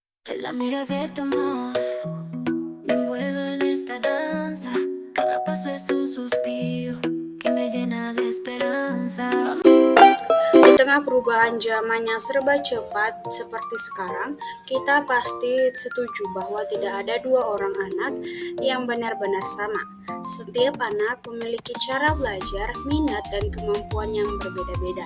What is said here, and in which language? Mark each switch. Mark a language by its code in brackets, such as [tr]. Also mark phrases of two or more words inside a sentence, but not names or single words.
[es] La mira de tu amor me envuelve en esta danza. Cada paso es un suspiro que me llena de esperanza. [id] Di tengah perubahan zaman yang serba cepat seperti sekarang, kita pasti setuju bahwa tidak ada dua orang anak yang benar-benar sama. Setiap anak memiliki cara belajar, minat, dan kemampuan yang berbeda-beda.